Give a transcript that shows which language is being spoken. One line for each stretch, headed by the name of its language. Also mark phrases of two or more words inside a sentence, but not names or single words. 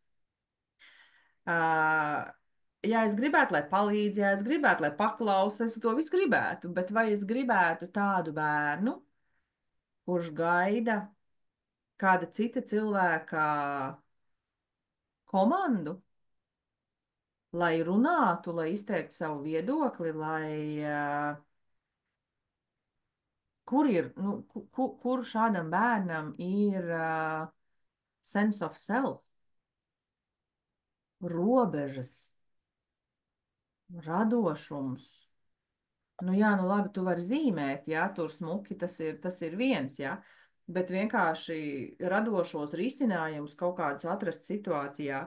Latvian: Ja es gribētu, lai palīdz, ja es gribētu, lai paklausa, es to visu gribētu, bet vai es gribētu tādu bērnu, kurš gaida kāda cita cilvēka komandu, lai runātu, lai izteiktu savu viedokli, kur ir, nu, kur šādam bērnam ir
English: sense of self,
Latvian: robežas, radošums. Nu jā, nu labi, tu vari zīmēt, jā, tur smuki, tas ir viens, jā, bet vienkārši radošos risinājumus kaut kādus atrast situācijā.